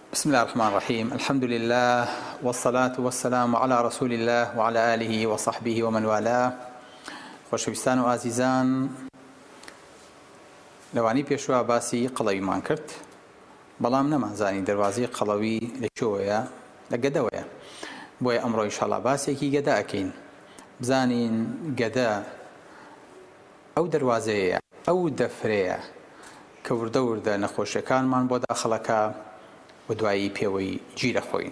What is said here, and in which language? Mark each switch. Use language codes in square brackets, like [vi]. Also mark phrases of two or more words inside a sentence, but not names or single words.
[ar] بسم الله الرحمن الرحيم. الحمد لله والصلاة والسلام على رسول الله وعلى آله وصحبه ومن والاه. [ckb] خۆشەویستان و ئازیزان، لەوانی پێشوا باسی قەڵەویمان کرد، بەڵام نەمانزانی دەواازەی قەڵەوی لەکوێیە، لە گەدەوەیە. بۆیە ئەمڕۆ ئینشاڵڵا باسێکی گەدا ئەکەین، بزانین گەدە ئەو دەواازەیە، ئەو دەفرەیە کە وردە وردە نەخۆشیەکانمان بۆ داخڵەکە و دوایی پێوەی گیرە خۆین.